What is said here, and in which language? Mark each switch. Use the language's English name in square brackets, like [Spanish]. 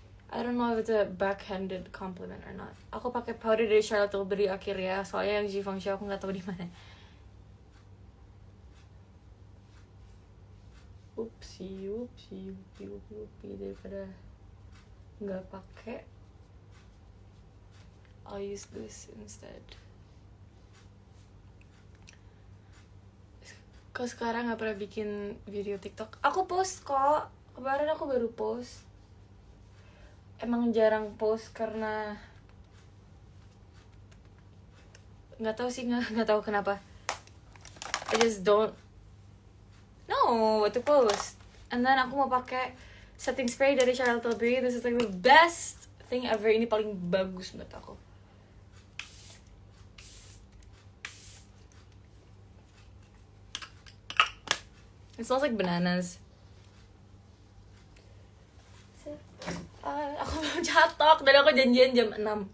[English] I don't know if it's a backhanded compliment or not. [Indonesian] Aku pakai powder dari Charlotte Tilbury akhirnya, soalnya yang Givenchy aku nggak tahu di mana. Upsi daripada nggak pakai, [English] I'll use this instead. [Indonesian] Kok sekarang nggak pernah bikin video TikTok? Aku post kok, kemarin aku baru post. Emang jarang post karena nggak tahu sih, nggak tahu kenapa. [English] I just don't know what to post. And then [Indonesian] aku mau pakai [English] setting spray dari Charlotte Tilbury. This is like the best thing ever. [Indonesian] Ini paling bagus menurut aku. [English] It smells like bananas. [Indonesian] Aku mau catok dan aku janjian jam 6.